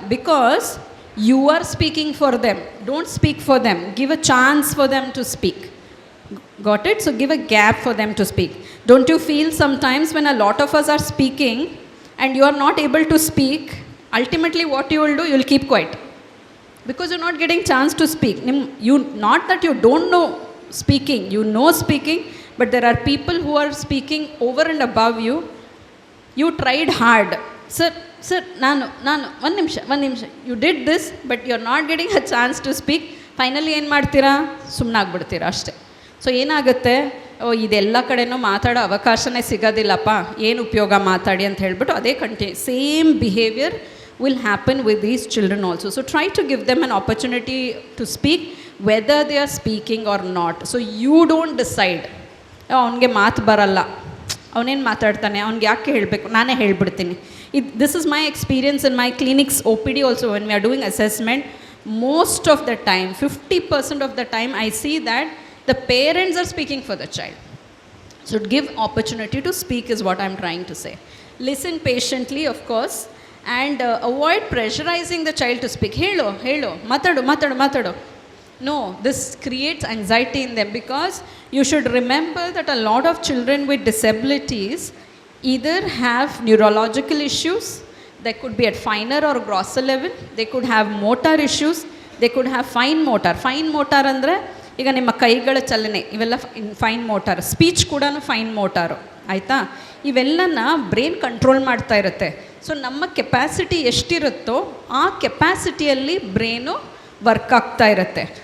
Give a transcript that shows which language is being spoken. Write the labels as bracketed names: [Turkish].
[English] Because you are speaking for them, don't speak for them, give a chance for them to speak. Got it? So give a gap for them to speak. Don't you feel sometimes when a lot of us are speaking and you are not able to speak, ultimately what you will do, you will keep quiet. Because you're not getting chance to speak. Not that you don't know speaking, you know speaking, but there are people who are speaking over and above you. You tried hard. Sir, [Kannada] ನಾನು ಒಂದು ನಿಮಿಷ [English] you did this, but you're not getting a chance to speak. [Kannada] Finally ಏನು ಮಾಡ್ತೀರಾ, ಸುಮ್ಮನಾಗ್ಬಿಡ್ತೀರಾ ಅಷ್ಟೇ. So ಏನಾಗುತ್ತೆ, ಇದೆಲ್ಲ ಕಡೆನೂ ಮಾತಾಡೋ ಅವಕಾಶನೇ ಸಿಗೋದಿಲ್ಲಪ್ಪ, ಏನು ಉಪಯೋಗ ಮಾತಾಡಿ ಅಂತ ಹೇಳ್ಬಿಟ್ಟು ಅದೇ same behaviour [English] will happen with these children also. So try to give them an opportunity to speak whether they are speaking or not. So you don't decide, [Kannada] ಅವನಿಗೆ ಮಾತು ಬರಲ್ಲ, ಅವನೇನು ಮಾತಾಡ್ತಾನೆ, ಅವ್ನಿಗೆ ಯಾಕೆ ಹೇಳಬೇಕು, ನಾನೇ ಹೇಳ್ಬಿಡ್ತೀನಿ. [English] This is my experience in my clinics OPD also. When we are doing assessment, most of the time, 50% of the time, I see that the parents are speaking for the child. So give opportunity to speak is what I'm trying to say. Listen patiently, of course, and avoid pressurizing the child to speak. [Kannada] Helo, matadu. [English] No, this creates anxiety in them, because you should remember that a lot of children with disabilities either have neurological issues, they could be at finer or grosser level, they could have motor issues, they could have fine motor. [Kannada] Fine motor ಅಂದರೆ ಈಗ ನಿಮ್ಮ ಕೈಗಳ ಚಲನೆ, ಇವೆಲ್ಲ fine motor. Speech ಕೂಡ fine motor, ಆಯಿತಾ? ಇವೆಲ್ಲನ brain control ಮಾಡ್ತಾ ಇರುತ್ತೆ. ಸೊ ನಮ್ಮ ಕೆಪ್ಯಾಸಿಟಿ ಎಷ್ಟಿರುತ್ತೋ ಆ ಕೆಪ್ಯಾಸಿಟಿಯಲ್ಲಿ ಬ್ರೈನು ವರ್ಕ್ ಆಗ್ತಾ ಇರುತ್ತೆ.